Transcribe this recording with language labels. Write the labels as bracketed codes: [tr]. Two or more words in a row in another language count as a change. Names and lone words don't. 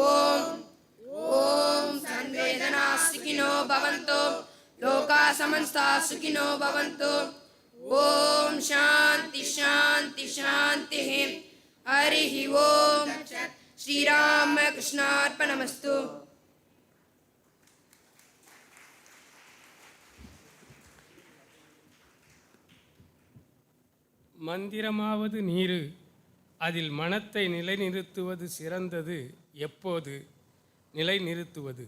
[sa] ॐ सर्वेजनाः सुखिनो भवन्तु लोकाः समस्ताः सुखिनो भवन्तु ॐ शान्ति शान्ति शान्तिः हरिः ॐ श्रीरामकृष्णार्पणमस्तु. [ta] மந்திரமாவது நீரு, அதில் மனத்தை நிலைநிறுத்துவது சிறந்தது. எப்போது நிலைநிறுத்துவது?